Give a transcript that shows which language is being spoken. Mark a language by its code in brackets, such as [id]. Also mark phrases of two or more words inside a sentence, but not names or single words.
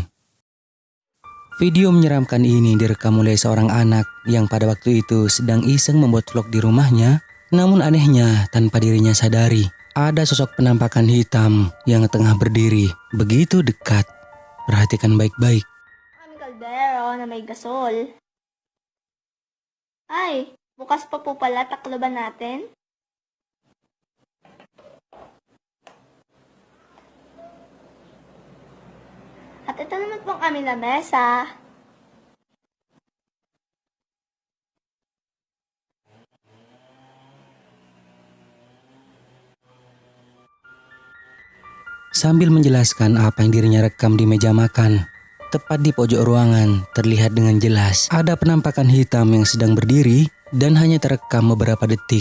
[id] Video menyeramkan ini direkam oleh seorang anak yang pada waktu itu sedang iseng membuat vlog di rumahnya. Namun anehnya tanpa dirinya sadari, ada sosok penampakan hitam yang tengah berdiri begitu dekat. Perhatikan baik-baik. [tl] Ang kaldero na may gasol. Ay, bukas pa po pala takloban natin. At ito naman pong aming lamesa. [id] Sambil menjelaskan apa yang dirinya rekam di meja makan, tepat di pojok ruangan terlihat dengan jelas ada penampakan hitam yang sedang berdiri dan hanya terekam beberapa detik.